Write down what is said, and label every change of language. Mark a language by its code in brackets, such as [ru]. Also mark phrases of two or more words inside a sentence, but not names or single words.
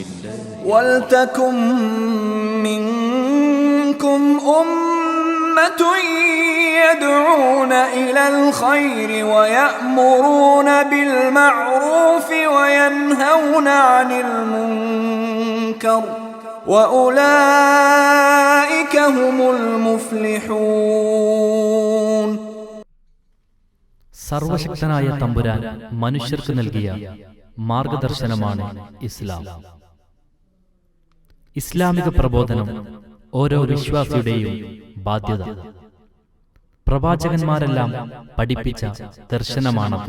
[ar] ولتكن منكم أمة يدعون إلى الخير ويأمرون بالمعروف وينهون عن المنكر وأولئك هم المفلحون. [ml] സർവശക്തനായ തമ്പുരാൻ മനുഷ്യർക്ക് നൽകിയ മാർഗദർശനമാണ് ഇസ്ലാം. ഇസ്ലാമിക പ്രബോധനം ഓരോ വിശ്വാസിയുടെയും ബാധ്യത. പ്രവാചകന്മാരെല്ലാം പഠിപ്പിച്ച ദർശനമാണത്.